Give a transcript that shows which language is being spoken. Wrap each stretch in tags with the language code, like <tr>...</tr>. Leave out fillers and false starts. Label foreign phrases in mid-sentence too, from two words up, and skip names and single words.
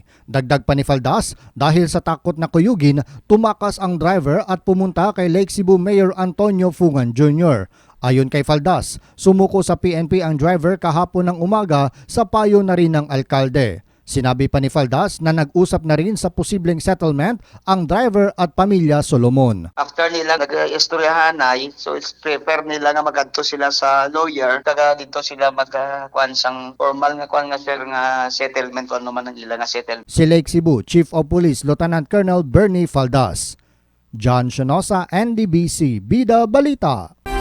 <tl>Dagdag pa ni Faldas, dahil sa takot na kuyugin, tumakas ang driver at pumunta kay Lake Cebu Mayor Antonio Fungan Jr. Ayon kay Faldas, sumuko sa PNP ang driver kahapon ng umaga sa payo na rin ng alkalde. Sinabi pa ni Faldas na nag-usap na rin sa posibleng settlement ang driver at pamilya Solomon.</tl> <hil>After nila nag-istoryahan ay,</hil> <en>so it's prepare</en> <hil>nila nga magadto sila sa lawyer, taga dito sila magkuan sang formal nga kuan nga sir nga settlement kung ano man ang ila nga settlement.</hil> <tl>Si Lake Cebu Chief of Police Lieutenant Colonel Bernie Faldas. John Shanosa, NDBC, Bida Balita.</tl>